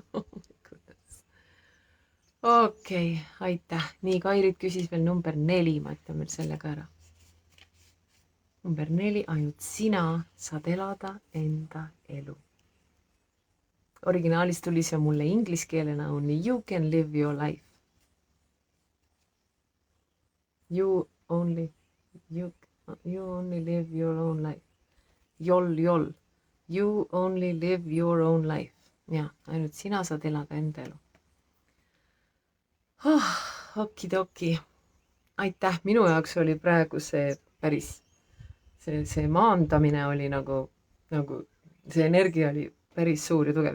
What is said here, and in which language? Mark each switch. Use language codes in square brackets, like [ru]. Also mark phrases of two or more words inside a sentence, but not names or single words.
[et] Okei, aitäh. Nii, Kairit küsis veel number 4, ma ütlen veel selle ka ära. Number 4, ainult sina saad elada enda elu. Originaalis tuli see mulle inglise keelena [en] only you can live your life. You only live your own life. Jol. You only live your own life. [et] Ja, ainult sina saad elada enda elu. Okidoki. Aitäh, minu jaoks oli praegu see päris, see maandamine oli nagu see energia oli päris suur ja tugev.